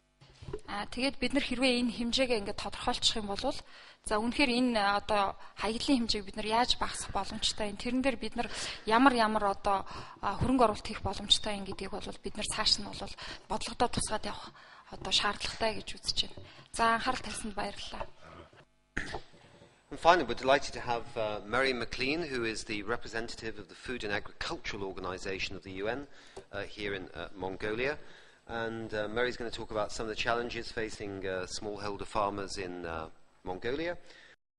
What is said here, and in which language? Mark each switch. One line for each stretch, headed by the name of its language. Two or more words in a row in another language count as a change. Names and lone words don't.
Mongolian: Тэгээд бид нар хэрвээ энэ хэмжээгээ ингээд тодорхойлчих юм бол за үнэхээр энэ одоо хаягдлын хэмжээг бид нар яаж багасгах боломжтой юм тэрэн дээр бид нар ямар одоо хөрөнгө оруулалт хийх боломжтой юм гэдгийг бол бид нар цааш нь бол бодлогодоо тусгаад явах одоо шаардлагатай гэж үзэж байна. За анхаарал тавьсанд баярлалаа.
English: And finally, we're delighted to have Mary McLean, who is the representative of the Food and Agricultural Organization of the UN here in Mongolia. And Mary's going to talk about some of the challenges facing smallholder farmers in Mongolia